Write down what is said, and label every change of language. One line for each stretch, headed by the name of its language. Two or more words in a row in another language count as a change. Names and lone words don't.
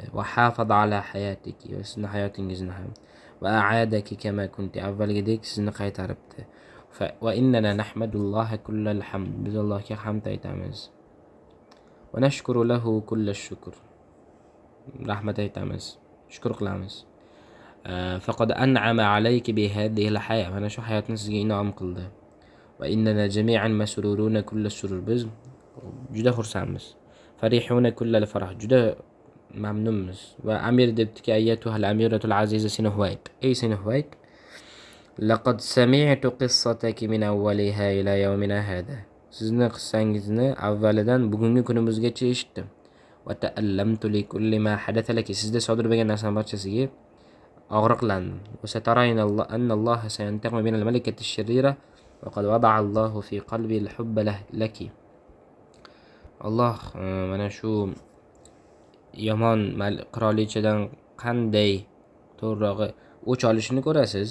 Arabic: وحفظ على حياتك,
Uzbek: va sizni hayotingizni ham.
Arabic: وأعادك كما كنت,
Uzbek: avvalgidek sizni qaytaribdi.
Arabic: وإننا نحمد الله كل الحمد,
Uzbek: biz Allohga hamd aytamiz.
Arabic: ونشكر له كل الشكر,
Uzbek: rahmat aytamiz, shukr qilamiz.
Arabic: فقد أنعم عليك بهذه الحياة,
Uzbek: mana shu hayotni sizga inom qildi.
Arabic: وإننا جميعا مسرورون كل السرور,
Uzbek: biz juda xursandmiz.
Arabic: فرحون كل الفرح,
Uzbek: juda mamnunmiz. Va amir debdiki,
Arabic: أيتها الأميرة العزيزة سينهوايت, ey Sinhuvayt, لقد سمعت قصتك من أولها إلى يومنا هذا,
Uzbek: sizni qissangizni avvalidan bugungi kunimizgacha eshitdim.
Arabic: وتألمت لكل ما حدث لك,
Uzbek: sizda sodir bo'lgan narsaning barchasiga og'riqlandim.
Arabic: وسترين أن الله سينتقم من الملكة الشريرة وقد وضع الله في قلبي الحب لك.
Uzbek: Alloh mana shu yomon qirolichadan qanday to'g'rirog'i o'ch olishini ko'rasiz.